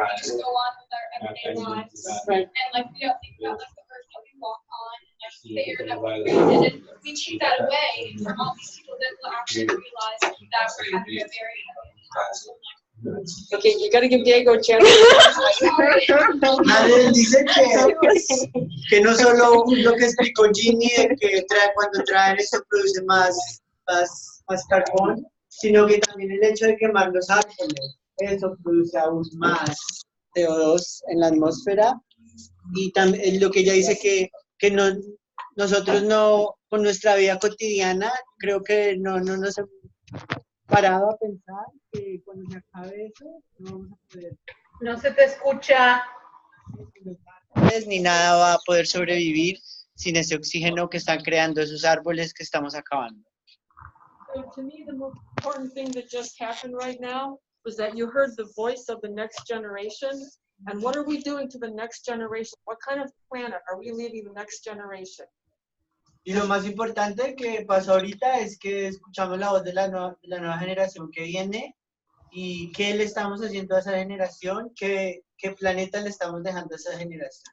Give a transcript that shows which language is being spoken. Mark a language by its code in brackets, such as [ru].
[en] We just go on with our everyday lives, and like we don't think about like the earth that we walk on and like the air that we breathe. And we take that away from all these people that will actually realize that we're having a very heavy impact. Okay, you gotta give Diego a chance. [es] Nadie dice que no solo lo que explicó Ginny, de que cuando traen esto produce más carbón, sino que también el hecho de quemar los árboles, eso produce aún más CO2 en la atmósfera. Y también lo que ella dice que nosotros no, con nuestra vida cotidiana, creo que no nos hemos parado a pensar que cuando se acabe eso, no vamos a poder. No se te escucha. Ni nada va a poder sobrevivir sin ese oxígeno que están creando esos árboles que estamos acabando. [en] So to me, the most important thing that just happened right now was that you heard the voice of the next generation. And what are we doing to the next generation? What kind of planet are we leaving the next generation? [es] Y lo más importante que pasó ahorita es que escuchamos la voz de la nueva generación que viene y qué le estamos haciendo a esa generación, qué planeta le estamos dejando a esa generación.